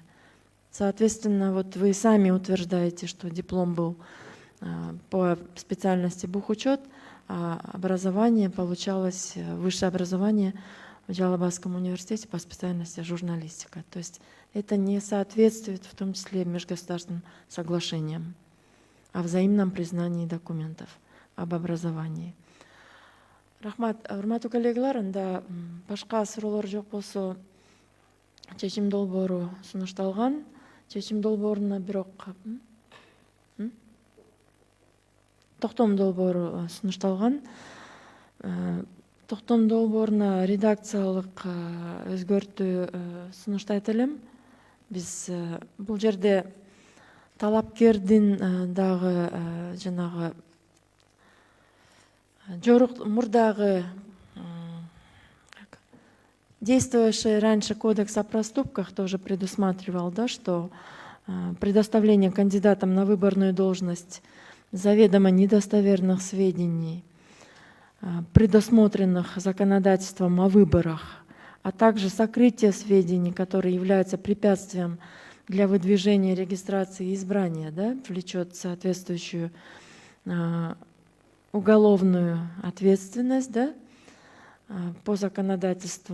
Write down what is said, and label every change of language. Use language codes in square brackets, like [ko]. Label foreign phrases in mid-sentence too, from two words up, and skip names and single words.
[ru] Соответственно, вот вы сами утверждаете, что диплом был по специальности бухучет, а образование получалось, высшее образование в Джалабадском университете по специальности журналистика. То есть это не соответствует в том числе межгосударственным соглашениям о взаимном признании документов об образовании. [ky] Рахмат, урматтуу коллегалар, анда башка суроолор жок болсо чечим долбоору сунушталган. Чечим долбооруна бирок токтом долбоору сунушталган. токтом долбооруна редакциялык өзгөртүү сунуштайт элем. Биз бул жерде талапкердин дагы жанагы мурдагы [ru] действовавший раньше кодекс о проступках тоже предусматривал, да, что предоставление кандидатам на выборную должность заведомо недостоверных сведений, предусмотренных законодательством о выборах, а также сокрытие сведений, которые являются препятствием для выдвижения, регистрации и избрания, да, влечет соответствующую уголовную ответственность, да, по законодательству.